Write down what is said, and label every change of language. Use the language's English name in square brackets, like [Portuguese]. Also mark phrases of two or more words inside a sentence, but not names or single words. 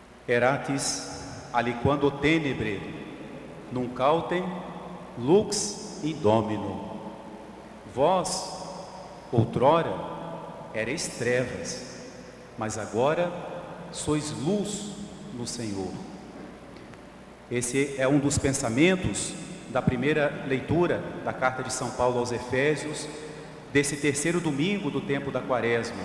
[Latin] Eratis aliquando tenebre, nunc autem lux in Domino. [Portuguese] Vós, outrora, erais trevas, mas agora sois luz no Senhor. Esse é um dos pensamentos da primeira leitura da carta de São Paulo aos Efésios, desse terceiro domingo do tempo da Quaresma.